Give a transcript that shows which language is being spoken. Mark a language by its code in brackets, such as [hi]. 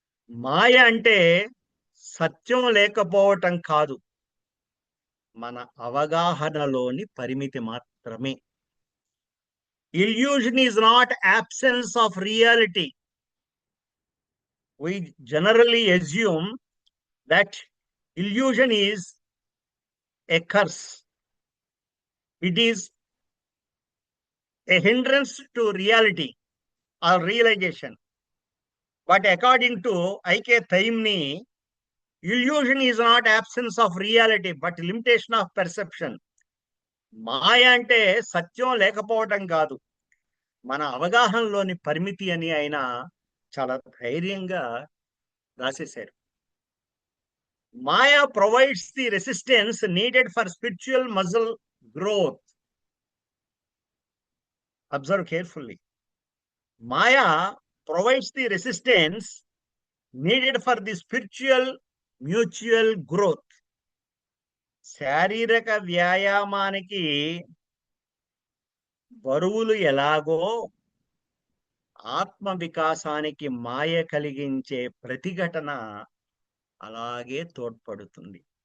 [te] మాయ అంటే సత్యం లేకపోవటం కాదు, మన అవగాహనలోని పరిమితి మాత్రమే. [en] Illusion is not absence of reality. We generally assume that illusion is a curse. It is a hindrance to reality or realization. But according to I.K. Taimni, illusion is not absence of reality but limitation of perception. [te] మాయ అంటే సత్యం లేకపోవటం కాదు, మన అవగాహనలోని పరిమితి అని ఆయన చాలా ధైర్యంగా రాసేశారు. [en] Maya provides the resistance needed for spiritual muscle growth. Observe carefully. Maya provides the resistance needed for the spiritual mutual growth. [te] శారీరక వ్యాయామానికి బరువులు ఎలాగో ఆత్మ వికాసానికి మాయ కలిగించే ప్రతిఘటన అలాగే తోడ్పడుతుంది.